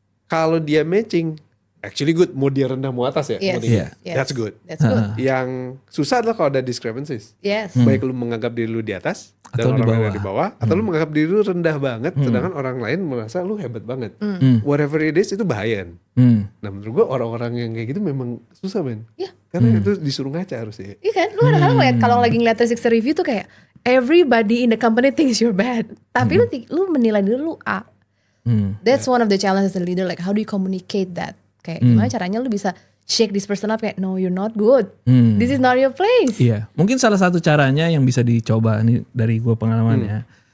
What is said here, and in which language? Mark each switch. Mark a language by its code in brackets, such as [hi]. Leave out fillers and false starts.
[id] Kalau dia [en] matching, actually good. [id] Mau dia rendah mau atas ya. [en] Yes. [id] mau tinggi. [en] Yes. That's good. That's good. [id] Yang susah adalah kalau ada discrepancies. [en] Yes. [id] Baik lu menganggap diri lu di atas Atau di orang lain bawah. di bawah, atau lu menganggap diri lu rendah banget, sedangkan orang lain merasa lu hebat banget. [en] Whatever it is [id] itu bahaya. Nah menurut gua orang-orang yang kayak gitu memang susah men. Iya. Karena itu disuruh ngaca harusnya. Iya kan, lu kadang-kadang ngeliat kalau lagi ngeliat 360 review tuh kayak [en] everybody in the company thinks you're bad, [id] tapi lu menilai diri lu A. [en] That's one of the challenges as a leader, like how do you communicate that? [id] Kayak gimana caranya lu bisa [en] shake this person up kayak no you're not good, this is not your place. [id] Iya, mungkin salah satu caranya yang bisa dicoba nih dari gue pengalamannya.